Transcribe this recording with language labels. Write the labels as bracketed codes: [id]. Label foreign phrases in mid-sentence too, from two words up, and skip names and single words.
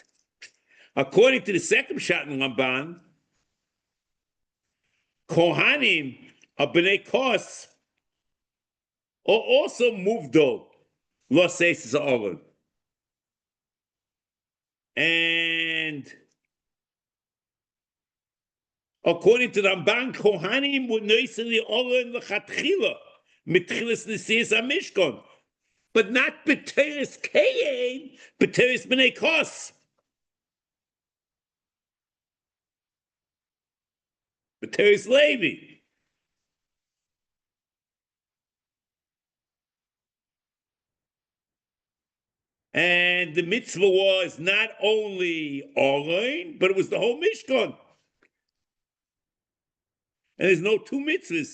[en] According to the second shot in Ramban, Kohanim of [he] בני קהת [en] are also moved on. Lo says Aaron. And according to the Ramban, Kohanim would noisen the Aron [he] לכתחילה, מתחילת נסיעת המשכן, [en] but not [he] בתורת קין, בתורת בני קהת. בתורת לוי. [en] And the mitzvah was not only Aron, but it was the whole Mishkan. And there's no two mitzvahs.